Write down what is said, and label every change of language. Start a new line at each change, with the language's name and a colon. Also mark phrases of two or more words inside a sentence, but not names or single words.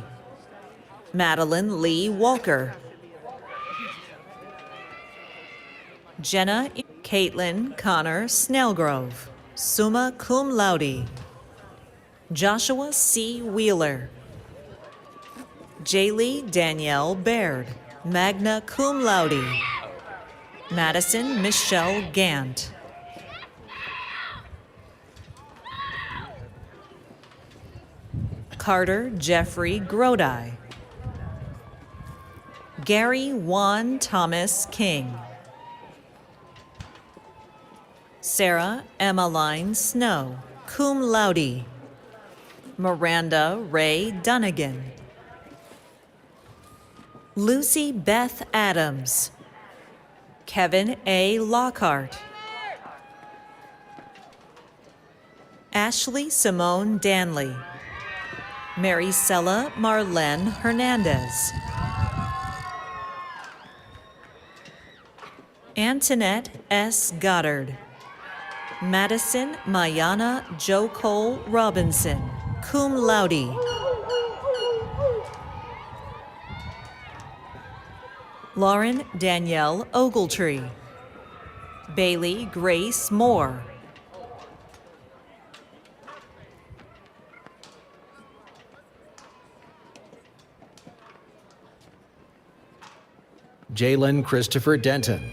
English: Madeline Lee Walker. Jenna Caitlin Connor Snellgrove,
Latin: summa cum laude.
English: Joshua C. Wheeler. Jaylee Danielle Baird,
Latin: magna cum laude.
English: Madison Michelle Gant. Carter Jeffrey Grodi. Gary Juan Thomas King. Sarah Emmeline Snow,
Latin: cum laude.
English: Miranda Ray Dunnigan. Lucy Beth Adams. Kevin A. Lockhart. Ashley Simone Danley. Maricela Marlene Hernandez. Antoinette S. Goddard. Madison Mayana Jo Cole Robinson,
Latin: cum laude.
English: Lauren Danielle Ogletree. Bailey Grace Moore. Jalen Christopher Denton.